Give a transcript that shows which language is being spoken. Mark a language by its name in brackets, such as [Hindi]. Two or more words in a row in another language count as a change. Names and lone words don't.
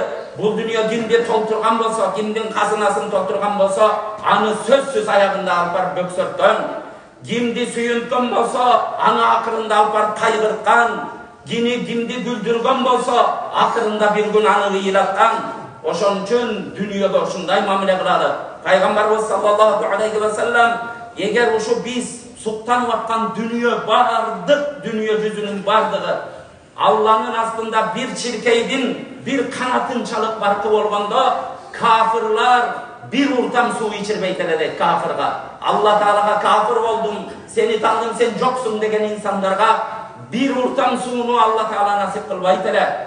[Kyrgyz] Бул дүйнө кимди толтурган болсо, кимдин казынасын толтурган болсо, аны сөзсүз аягында алып барып бөксөрткөн. Кимди сүйүнткөн болсо, аны акырында алып барып кайгырткан. Кимди күлдүргөн болсо, акырында бир күн аны ыйлаткан. Ошон үчүн дүйнөдө ушундай мамиле кылалы. Пайгамбарыбыз [Arabic] صلى الله عليه وسلم, [Kyrgyz] эгер ушу биз суктанып аткан дүйнө, бардык дүйнө жүзүнүн бардыгы Алланын астында бир чиркейдин бир канатын чалып баркы болгондо, кафырлар бир уртам суу ичирбейт эле дейт кафырга. Алла Таалага кафыр болдум, сени таандым, сен жоксуң деген инсандарга бир уртам сууну Алла Таала насип кылбайт эле.